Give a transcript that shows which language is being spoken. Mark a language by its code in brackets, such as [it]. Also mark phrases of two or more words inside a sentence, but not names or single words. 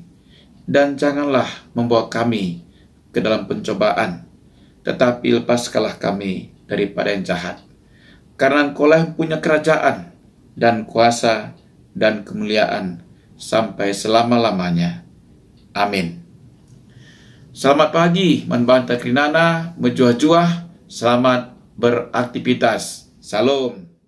[id] Dan janganlah membawa kami ke dalam pencobaan, tetapi lepaskanlah kami daripada yang jahat. Karena Engkaulah yang punya kerajaan dan kuasa dan kemuliaan sampai selama-lamanya. Amin. Selamat pagi, [btx] manbanta krinana, [id] mejuah-juah, selamat beraktivitas. Salam.